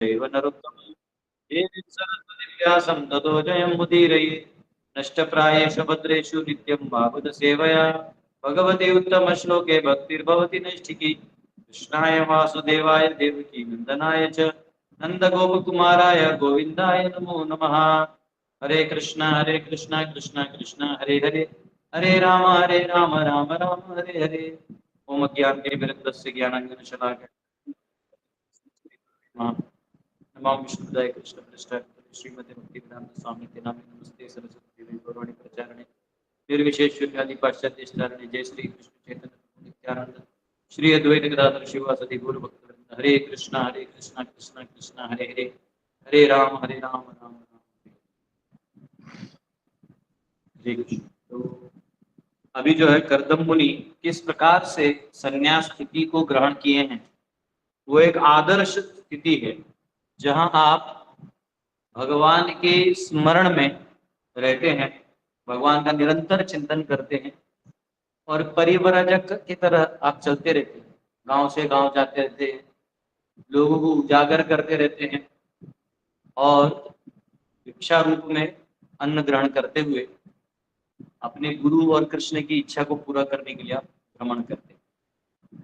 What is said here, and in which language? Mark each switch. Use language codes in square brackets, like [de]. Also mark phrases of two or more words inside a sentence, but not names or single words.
[sa] देव नरोत्तमं देवीं सरस्वतीं व्यासं ततो जयमुदीरये नष्टप्रायेषु भद्रेषु नित्यं भागवत सेवया भगवती उत्तमश्लोके भक्तिर्भवति नैष्ठिकी कृष्णाय वासुदेवाय देवकी नन्दनाय च नन्दगोपकुमाराय गोविन्दाय नमो नमः। हरे कृष्णा कृष्णा कृष्णा हरे हरे हरे राम राम राम हरे हरे। ओम अज्ञानतिमिरन्दस्य ज्ञानाञ्जनशलाकया नमामि विष्णुपदाय कृष्णप्रेष्ठाय श्रीमते भक्तिवेदांत स्वामी नामे नमस्ते सरस्वती देवी गौरवाणी प्रचारणे निर्विशेष शून्यादि पाश्चात्य स्तारणे जय श्री कृष्ण चैतन्य प्रभु नित्यानंद श्री अद्वैत गदाधर शिवासदि गौर भक्तवृंद हरे कृष्णा कृष्णा कृष्णा हरे हरे हरे राम राम राम हरे कृष्ण। [hi] तो अभी जो है कर्दम मुनि किस प्रकार से संन्यास स्थिति को ग्रहण किए हैं, वो एक आदर्श स्थिति है जहां आप भगवान के स्मरण में रहते हैं, भगवान का निरंतर चिंतन करते हैं और परिव्राजक की तरह आप चलते रहते हैं, गांव से गांव जाते रहते हैं, लोगों को उजागर करते रहते हैं और भिक्षा रूप में अन्न ग्रहण करते हुए अपने गुरु और कृष्ण की इच्छा को पूरा करने के लिए आप भ्रमण करते हैं।